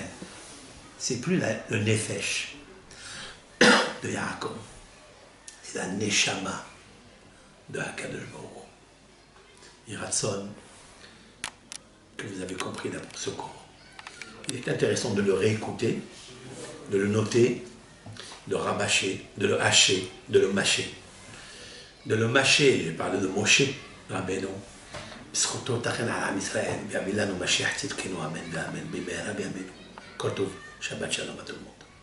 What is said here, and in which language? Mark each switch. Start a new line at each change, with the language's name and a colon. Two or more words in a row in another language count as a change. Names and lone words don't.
French: C'est plus le Nefesh de Yaakov, c'est la Neshama de
Hebrew: הקדוש ברוך הוא.
French: Yiratson, que vous avez compris d'abord ce cours. Il est intéressant de le réécouter, de le noter, de le rabâcher, de le hacher, de le mâcher. De le mâcher, j'ai parlé de Moshe Rabbeinu.
Hebrew: בזכותו תכן על עם ישראל, ויביא לנו משיח צדקנו, אמן ואמן, במהרה בימינו. כל טוב, שבת שלום, אדוני.